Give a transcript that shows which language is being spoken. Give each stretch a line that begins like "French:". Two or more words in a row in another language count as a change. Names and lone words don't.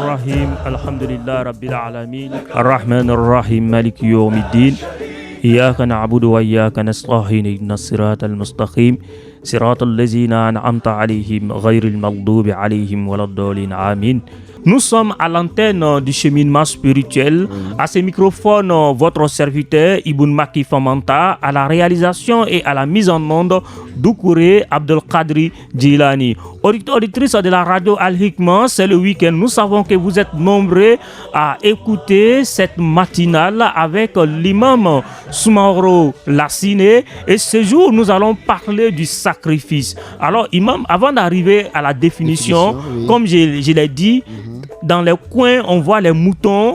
Arabic: الرحيم الحمد لله رب العالمين الرحمن الرحيم مالك يوم الدين إياك نعبد وإياك نستعين اهدنا الصراط المستقيم صراط الذين أنعمت عليهم غير المغضوب عليهم ولا الضالين آمين.
French: Nous sommes à l'antenne du cheminement spirituel. À ce microphone, votre serviteur Ibn Maki Famanta, à la réalisation et à la mise en onde Doukouré Abdelkadri Djilani. Auditrice de la radio Al-Hikma, c'est le week-end. Nous savons que vous êtes nombreux à écouter cette matinale avec l'imam Soumaoro Lassine. Et ce jour, nous allons parler du sacrifice. Alors, imam, avant d'arriver à la définition, oui. Comme je l'ai dit, dans les coins, on voit les moutons.